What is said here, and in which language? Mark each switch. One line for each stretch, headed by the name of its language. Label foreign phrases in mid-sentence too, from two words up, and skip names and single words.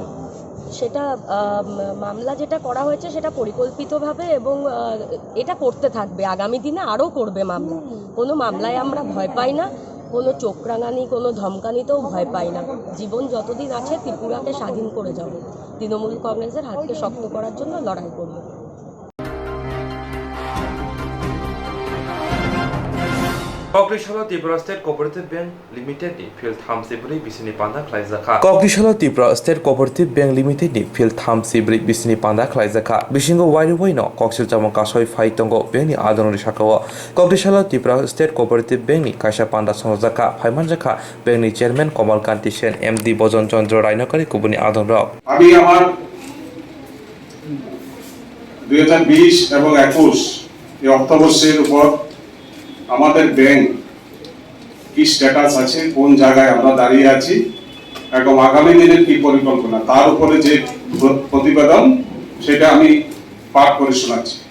Bangla: সেটা মামলা যেটা করা হয়েছে সেটা পরিকল্পিতভাবে এবং এটা করতে থাকবে, আগামী দিনে আরও করবে মামলা। কোনো মামলায় আমরা ভয় পাই না, কোনো চোখরাঙানি, কোনো ধমকানিতেও ভয় পাই না। জীবন যতদিন আছে ত্রিপুরাকে স্বাধীন করে যাব, তৃণমূল কংগ্রেসের হাতকে শক্ত করার জন্য লড়াই করব।
Kok Borok: Kokborok Tripura State Cooperative Bank Limited ni field thamsibri bisini panda khlaijaka. Kokborok Tripura State Cooperative Bank Limited ni field thamsibri bisini panda khlaijaka. Bisingo wai no koksil jamon kasoi phai tongo bank ni adonori sakawo. Kokborok Tripura State Cooperative Bank ni kaisa panda songjaka phaimanjaka bank ni chairman Komal Kanti Sen MD Bojon Chandra Rainokari kubuni adonrok.
Bangla: আমি আমার 2020 এবং 21 এই অর্থবর্ষের উপর আমাদের ব্যাংক কি স্ট্যাটাস আছে, কোন জায়গায় আমরা দাঁড়িয়ে আছি এবং আগামী দিনের কি পরিকল্পনা, তার উপরে যে প্রতিবেদন সেটা আমি পাঠ করে শোনাচ্ছি।